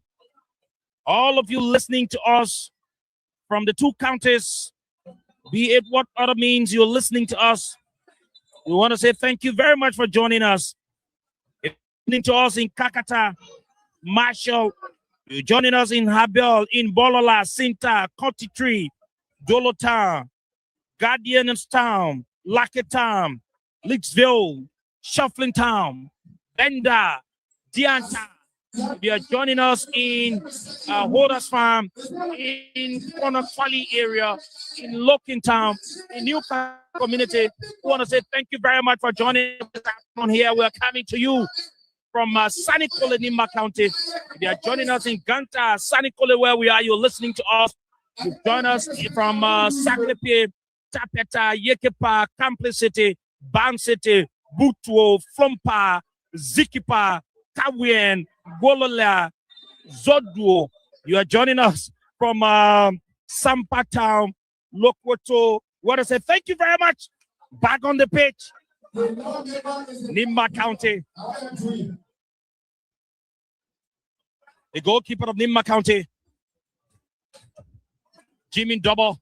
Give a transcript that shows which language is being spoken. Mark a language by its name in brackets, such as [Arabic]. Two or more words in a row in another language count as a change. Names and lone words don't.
[English] All of you listening to us from the two counties, be it what other means you're listening to us, we want to say thank you very much for joining us. If you're listening to us in Kakata, Marshall, you're joining us in Habel, in Bolola, Sinta, Cottitri, Dolotown, Guardianstown, Lacketown, Licksville, Shuffling Town, Benda, Dianta. You are joining us in Holders Farm, in Conakry area, in Lokin Town, in Newcastle community. We want to say thank you very much for joining us on here. We are coming to you from sunny Nimba County. They are joining us in Ganta, sunny where we are. You're listening to us. You join us from Saklepe, Tapeta, Yekepa, Complicity, Ban City, Butuo, Flompa, Zikipa, Kawien, Golola, Zodwo. You are joining us from Sampa Town, Lokwoto. Want to say thank you very much. Back on the pitch, Nimba County. The goalkeeper of Nimba County, Jimmy Double.